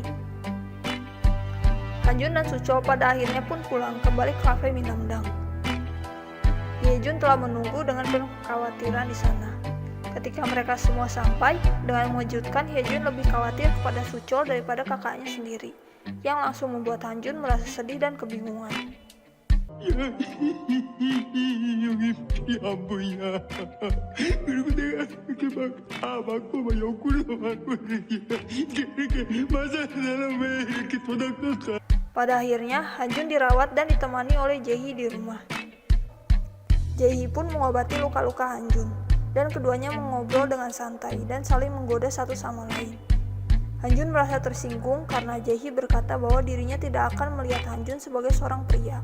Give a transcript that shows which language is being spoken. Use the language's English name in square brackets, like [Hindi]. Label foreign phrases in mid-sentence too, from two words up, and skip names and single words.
[Indonesian] Hanjun dan Suchol pada akhirnya pun pulang kembali ke kafe Minamdang. Yejun telah menunggu dengan penuh kekhawatiran di sana. Ketika mereka semua sampai, dengan mengejutkan Yejun lebih khawatir kepada Suchol daripada kakaknya sendiri, yang langsung membuat Hanjun merasa sedih dan kebingungan. [Korean] 여기 피 안 보이냐? 그리고 내가 이렇게 다 맞고 옆구리도 맞고 이렇게 맞아 나는 왜 이렇게 도닥도닥? [Indonesian] Pada akhirnya, Hanjun dirawat dan ditemani oleh Jae-hee di rumah. Jae-hee pun mengobati luka-luka Hanjun, dan keduanya mengobrol dengan santai dan saling menggoda satu sama lain. Hanjun merasa tersinggung karena Jae-hee berkata bahwa dirinya tidak akan melihat Hanjun sebagai seorang pria.